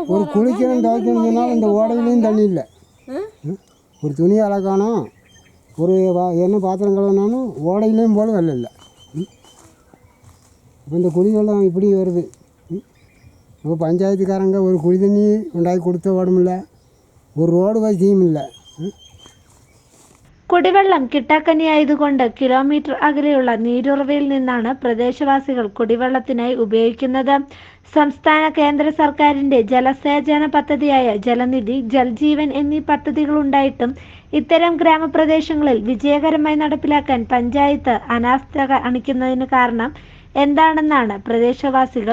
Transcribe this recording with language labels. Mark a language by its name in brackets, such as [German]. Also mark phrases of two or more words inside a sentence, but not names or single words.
[Tamil] ஒரு குளிக்கணும் துவைக்கணும்னாலும் இந்த ஓடையிலையும் தண்ணி இல்லை. ஒரு துணி அலக்கானோம், ஒரு என்ன பாத்திரம் கழுவினாலும் ஓடையிலையும் போல வெள்ளம் இல்லை. இப்போ இந்த குடிவெள்ளம் இப்படி வருது. இப்போ பஞ்சாயத்துக்காரங்க ஒரு குடி தண்ணி உண்டாக்கி கொடுத்த ஓடமில்ல, ஒரு ரோடு வசதியும் இல்லை. [Malayalam] കുടിവെള്ളം കിട്ടാക്കനിയായതുകൊണ്ട് കിലോമീറ്റർ അകലെയുള്ള നീരുറവയിൽ നിന്നാണ് പ്രദേശവാസികൾ കുടിവെള്ളത്തിനായി ഉപയോഗിക്കുന്നത്. സംസ്ഥാന കേന്ദ്ര സർക്കാരിന്റെ ജലസേചന പദ്ധതിയായ ജലനിധി, ജൽജീവൻ എന്നീ പദ്ധതികളുണ്ടായിട്ടും ഇത്തരം ഗ്രാമപ്രദേശങ്ങളിൽ വിജയകരമായി നടപ്പിലാക്കാൻ പഞ്ചായത്ത് അനാസ്ഥ കാണിക്കുന്നതിന് കാരണം എന്താണെന്നാണ് പ്രദേശവാസികൾ ചോദിക്കുന്നത്.